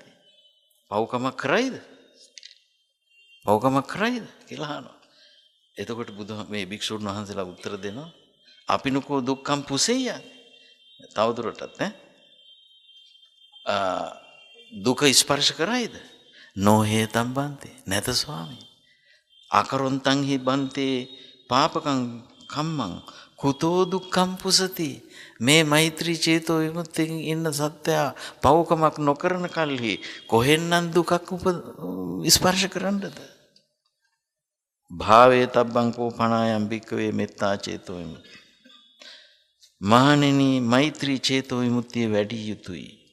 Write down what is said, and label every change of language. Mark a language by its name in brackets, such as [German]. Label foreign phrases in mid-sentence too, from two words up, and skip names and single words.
[Sinhala] පව්කමක් කරයිද? පව්කමක් කරයිද කියලා අහනවා. එතකොට මේ භික්ෂුන් වහන්සේලා උත්තර දෙනවා [Pali] අපිනුකෝ දුක්ඛම් පුසෙයිද? [Sinhala] තවදුරටත් දුක ස්පර්ශ කරයිද? [Pali] නොහේතම් බන්තේ [Sinhala] නැත ස්වාමී. [Pali] අකරොන්තං හි බන්තේ පාපකං කම්මං කුතෝ දුක්ඛම් පුසති [Sinhala] මේ මෛත්‍රී චේතෝ විමුක්තියෙන් ඉන්න සත්‍යය පවකමක් නොකරන කල්හි කොහෙන්නම් දුකක් ස්පර්ශ කරන්නද? [Pali] භාවේ තබ්බං කෝපනායම් භික්ඛවේ මෙත්තා චේතෝ විමුක්ති. [Sinhala] මහණෙනි මෛත්‍රී චේතෝ විමුක්තිය වැඩි යුතුයි.